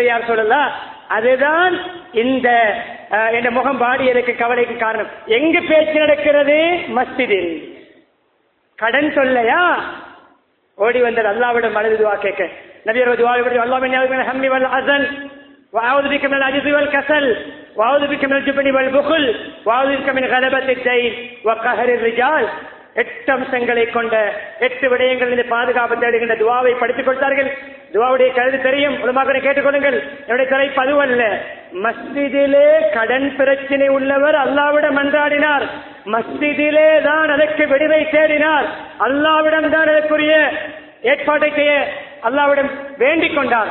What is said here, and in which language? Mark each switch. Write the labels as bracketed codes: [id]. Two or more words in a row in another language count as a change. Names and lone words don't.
[ta] யார் சொல்லலாம், அதுதான் இந்த முகம் வாடியதற்கு கவலைக்கு காரணம். எங்கு பேச்சு நடக்கிறது? மஸ்ஜிதில். கடன் தொல்லையா? ஓடி வந்தது அல்லாஹ்விடம் அழுது துஆ கேட்க. நபியர் துஆ செய்து அல்லாஹ்வின் நியாமத்தில் [ar] الهم والحزن وأعوذ بك من العجز والكسل وأعوذ بك من الجبن والبخل وأعوذ بك من غلبة الدين وقهر الرجال. [ta] 8 அம்சங்களை கொண்ட 8 விடயங்களில் பாதுகாப்பு தேடுகின்ற துவாவை படித்துக் கொடுத்தார்கள். துவாவுடைய கருத்து தெரியும், உலமாக்களை கேட்டுக்கொள்ளுங்கள். என்னுடைய தலைப்பு அதுவல்ல. மஸ்ஜிதிலே கடன் பிரச்சனை உள்ளவர் அல்லாஹ்விடம் மன்றாடினார், மஸ்ஜிதிலே தான் அதற்கு விடுவை தேடினார், அல்லாஹ்விடம் தான் அதற்குரிய ஏற்பாட்டை செய்ய அல்லாஹ்விடம் வேண்டிக் கொண்டார்.